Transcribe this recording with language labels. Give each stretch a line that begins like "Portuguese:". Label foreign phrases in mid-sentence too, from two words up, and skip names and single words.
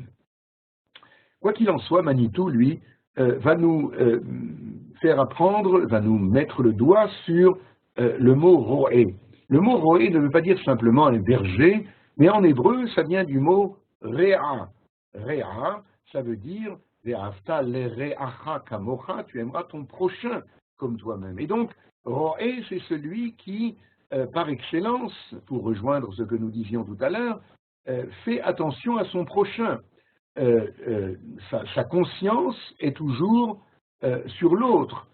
French: Quoi qu'il en soit, Manitou, lui, va nous faire apprendre, va nous mettre le doigt sur le mot roé. Le mot roé ne veut pas dire simplement un berger, mais en hébreu, ça vient du mot réa. Réa, ça veut dire
Hebrew: ואהבת לרעך כמוך,
French: tu aimeras ton prochain comme toi-même. Et donc, roé, c'est celui qui, par excellence, pour rejoindre ce que nous disions tout à l'heure, fait attention à son prochain. Sa conscience est toujours sur l'autre.